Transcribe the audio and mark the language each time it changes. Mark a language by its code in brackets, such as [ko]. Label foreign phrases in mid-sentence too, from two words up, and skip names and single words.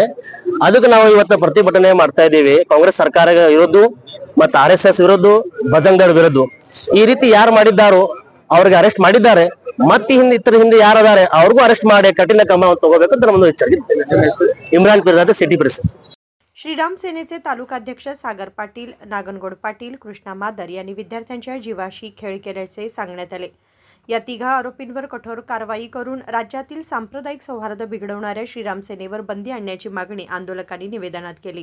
[kn] ಅದಕ್ಕೆ ನಾವು ಇವತ್ತು ಪ್ರತಿಭಟನೆ ಮಾಡ್ತಾ ಇದ್ದೀವಿ, ಕಾಂಗ್ರೆಸ್ ಸರ್ಕಾರ ವಿರುದ್ಧ ಮತ್ತು RSS ವಿರುದ್ಧ, ಭಜಂಗದವ್ರ ವಿರುದ್ಧ। ಈ ರೀತಿ ಯಾರು ಮಾಡಿದ್ದಾರೋ ಅವ್ರಿಗೆ ಅರೆಸ್ಟ್ ಮಾಡಿದ್ದಾರೆ, ಮತ್ತೆ ಹಿಂದೆ ಯಾರದಾರೆ ಅವ್ರಿಗೂ ಅರೆಸ್ಟ್ ಮಾಡಿ ಕಠಿಣ ಕ್ರಮ ತಗೋಬೇಕಂತ ನಮ್ಮದು ಎಚ್ಚರಿಕೆ। ಇಮ್ರಾನ್ ಪಿರ್ಜಾದೆ, ಸಿಟಿ ಪ್ರೆಸ್। [mr] श्रीराम सेनेचे तालुकाध्यक्ष सागर पाटील, नागनगौड पाटील, कृष्णा मादर यांनी विद्यार्थ्यांच्या जीवाशी खेळ केल्याचे सांगण्यात आले। या तिघा आरोपींवर कठोर कारवाई करून राज्यातील सांप्रदायिक सौहार्द बिघडवणाऱ्या श्रीराम सेनेवर बंदी आणण्याची मागणी आंदोलकांनी निवेदनात केली।